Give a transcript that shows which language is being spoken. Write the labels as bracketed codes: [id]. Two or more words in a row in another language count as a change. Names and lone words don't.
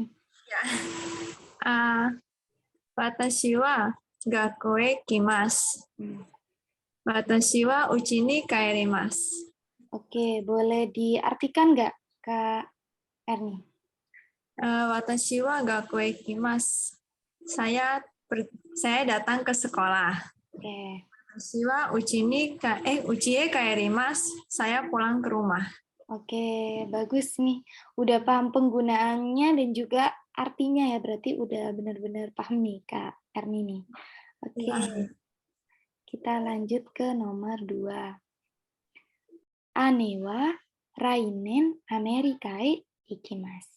[id] Ya. [ja] 私は学校へ来ます. 私はうちに帰ります. [id] Oke, boleh diartikan nggak Kak Erni? [ja] 私は学校へ来ます. [id] Saya datang ke sekolah. Oke. [ja] 私はうちへ帰ります. [id] Saya pulang ke rumah. Oke, bagus nih. Udah paham penggunaannya dan juga artinya ya, berarti udah benar-benar paham nih Kak Erni nih. Oke, kita lanjut ke nomor 2. [ja] 姉は来年アメリカへ行きます.